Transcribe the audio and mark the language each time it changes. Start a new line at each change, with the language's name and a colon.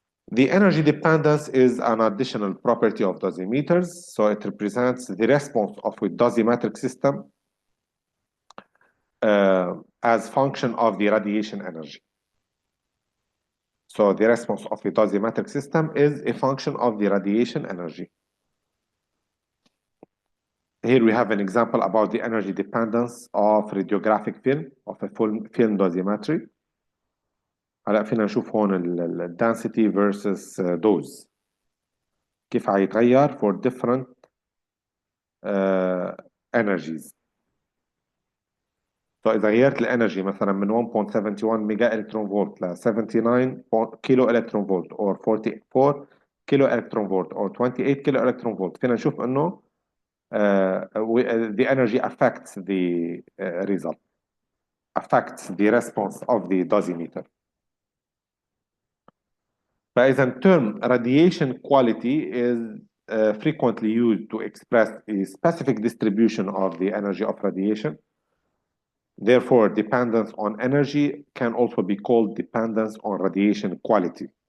English: The energy dependence is an additional property of dosimeters, so it represents the response of a dosimetric system as function of the radiation energy. So the response of a dosimetric system is a function of the radiation energy. Here we have an example about the energy dependence of radiographic film, of a full film dosimetry.
Arabic: هلا فينا نشوف هون ال
English: density versus dose.
Arabic: كيف هيتغير
English: for different energies.
Arabic: فإذا غيرت الانرجي مثلا من 1.71 ميجا الكترون فولت ل 79 كيلو الكترون فولت or 44 كيلو الكترون فولت or 28 كيلو الكترون فولت فينا نشوف انه
English: the energy affects the result, affects the response of the dosimeter.
Arabic: فإذا
English: term radiation quality is frequently used to express a specific distribution of the energy of radiation. Therefore, dependence on energy can also be called dependence on radiation quality.